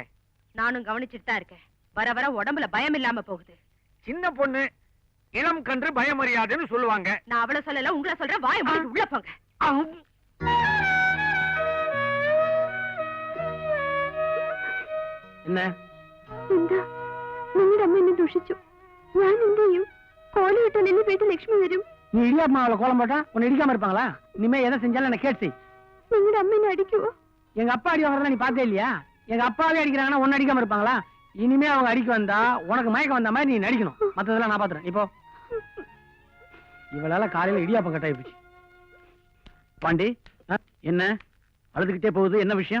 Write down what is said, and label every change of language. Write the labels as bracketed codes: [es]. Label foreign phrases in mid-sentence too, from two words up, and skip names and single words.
[ta] நானும் கவனிச்சுட்டு தான் இருக்கேன். வர வர உடம்புல பயம் இல்லாம போகுது. சின்ன பொண்ணு, இளம் கன்று பயமறியாதுன்னு சொல்லுவாங்க. நான் அவளை சொல்லல, உங்களை சொல்றேன். வாய மூடிட்டு உள்ள போங்க. என்ன [ml] എന്താ നിങ്ങളുടെ അമ്മ എന്നെ ദുഷിച്ചു. ഞാൻ എന്ത് ചെയ്യും? കോലമിട്ടാൽ എന്നെ വീട്ടിൽ ലക്ഷ്മി വരും. [ta] நீ இடியாப்ப மாவுல கோலம் போட்டா உன்னை இடிக்காம இருப்பாங்களா? இனிமே எதை செஞ்சாலும் என்ன கேட்டு. [ml] നിങ്ങളുടെ അമ്മ എന്നെ അടിക്കുവോ? [ta] எங்க அப்பா அடி வாங்குறதா நீ பார்த்தே இல்லையா? எங்க அப்பாவே அடிக்கிறாங்கன்னா ஒன்னு அடிக்காம இருப்பாங்களா? இனிமே அவங்க அடிக்க வந்தா உனக்கு மயக்கம் வந்த மாதிரி நீ நடிக்கணும். மத்ததெல்லாம் நான் பாத்துறேன். இப்போ இவளால காலையில இடியாப்பம் கட்டாயி போச்சு. பாண்டி, என்ன அழுதுகிட்டே போகுது? என்ன விஷயம்?